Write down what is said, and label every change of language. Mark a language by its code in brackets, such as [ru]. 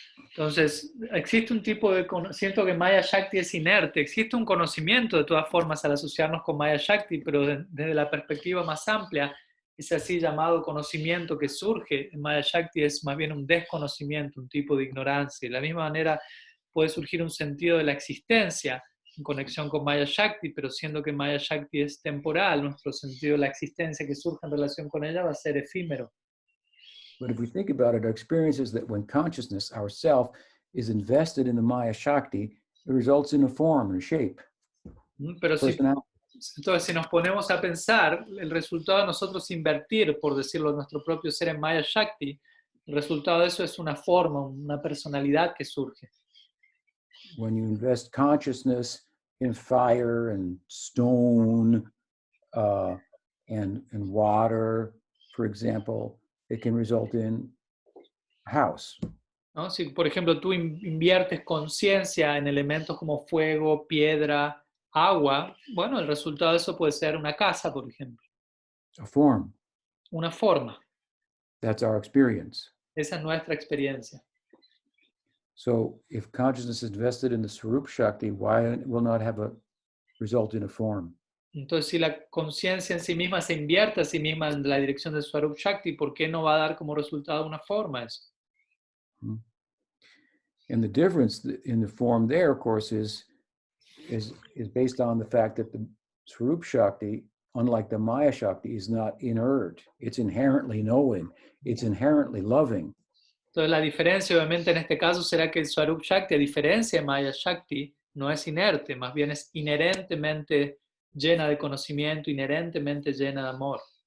[es] Entonces, existe un tipo de conocimiento que Maya Shakti es inerte, existe un conocimiento de todas formas al asociarnos con Maya Shakti, pero desde la perspectiva más amplia, ese así llamado conocimiento que surge en Maya Shakti es más bien un desconocimiento, un tipo de ignorancia. De la misma manera puede surgir un sentido de la existencia en conexión con Maya Shakti, pero siendo que Maya Shakti es temporal, nuestro sentido de la existencia que surge en relación con ella va a ser efímero. [en] But if we think about it, our experience is that when consciousness, ourself, is invested in the Maya Shakti, it results in a form and a shape. [es] Pero entonces, si nos ponemos a pensar, el resultado de nosotros invertir, por decirlo, nuestro propio ser en Maya Shakti, el resultado de eso es una forma, una personalidad que surge. [en] When you invest consciousness in fire and stone and water, for example, it can result in a house. [es] ¿No? Si, por ejemplo, tú inviertes conciencia en elementos como fuego, piedra, agua, bueno, el resultado de eso puede ser una casa, por ejemplo. [en] A form. [es] Una forma. [en] That's our experience. [es] Esa es nuestra experiencia. [en] So if consciousness is invested in the Swarup Shakti, why will not have a result in a form? [es] Entonces, si la conciencia en sí misma se invierte a sí misma en la dirección de Swarup Shakti, ¿por qué no va a dar como resultado una forma eso? [en] And the difference in the form there, of course, is based on the fact that the Swarup Shakti, unlike the Maya Shakti, is not inert. It's inherently knowing. It's inherently loving. [es] Entonces, la diferencia, obviamente, en este caso será que el Swarup Shakti, a diferencia de Maya Shakti, no es inerte, más bien es inherentemente llena de conocimiento, inherentemente llena de amor.